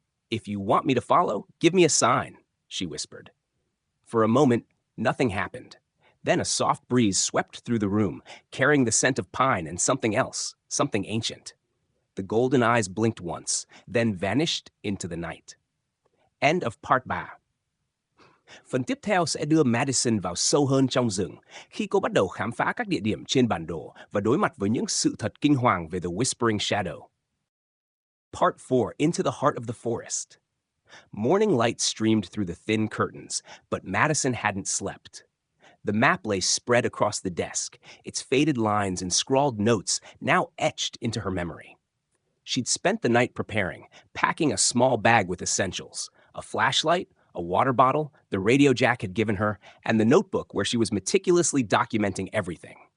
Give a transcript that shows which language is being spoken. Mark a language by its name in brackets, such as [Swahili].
[English] If you want me to follow, give me a sign, she whispered. For a moment, nothing happened. Then a soft breeze swept through the room, carrying the scent of pine and something else, something ancient. The golden eyes blinked once, then vanished into the night. End of part 3. [Vietnamese] Phần tiếp theo sẽ đưa Madison vào sâu hơn trong rừng khi cô bắt đầu khám phá các địa điểm trên bản đồ và đối mặt với những sự thật kinh hoàng về The Whispering Shadow. [English] Part 4, Into the Heart of the Forest. Morning light streamed through the thin curtains, but Madison hadn't slept. The map lay spread across the desk, its faded lines and scrawled notes now etched into her memory. She'd spent the night preparing, packing a small bag with essentials, a flashlight, a water bottle, the radio Jack had given her, and the notebook where she was meticulously documenting everything.